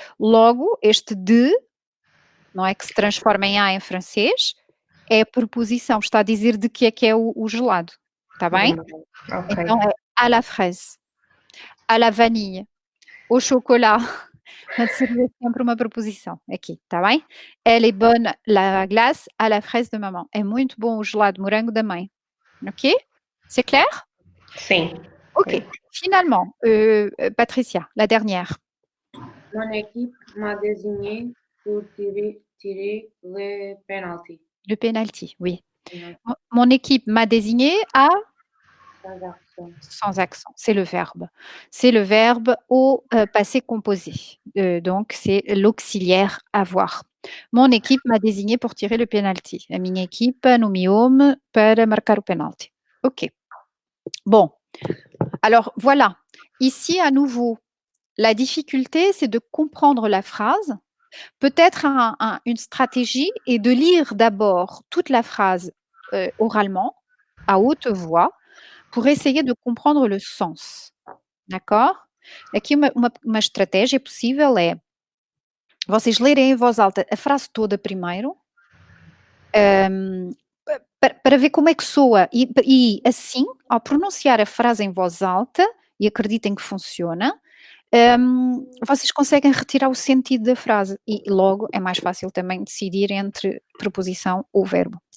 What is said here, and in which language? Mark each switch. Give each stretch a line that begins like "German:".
Portuguese: Logo, este de, não é que se transforma em A em francês, é a preposição, está a dizer de que é o gelado. Está bem? Okay. Então, é
French: à la fraise, à la vanille, au chocolat.
Portuguese: Seria sempre uma preposição aqui, está bem?
French: Elle est bonne la glace à la fraise de maman.
Portuguese: É muito bom o gelado de morango da mãe.
French: Ok? C'est clair?
Portuguese: Sim. Ok.
French: Finalement, Patricia, la dernière. Mon équipe m'a désigné pour tirer le penalty. Le penalty, oui. Mon équipe m'a désigné à Sans accent. sans accent. C'est le verbe. C'est le verbe au passé composé. Donc, c'est l'auxiliaire avoir. Mon équipe m'a désigné pour tirer le penalty.
Portuguese: A minha equipa nomeou-me para marcar o penalty.
French: Ok. Bon. Alors, voilà. Ici, à nouveau, la difficulté, c'est de comprendre la phrase. Peut-être une stratégie est de lire d'abord toute la phrase oralement, à haute voix, pour essayer de comprendre le sens. D'accord?
Portuguese: Aqui uma estratégia possível é vocês lerem em voz alta a frase toda primeiro, para ver como é que soa. E assim, ao pronunciar a frase em voz alta, e acreditem que funciona, vocês conseguem retirar o sentido da frase e logo é mais fácil também decidir entre preposição ou verbo.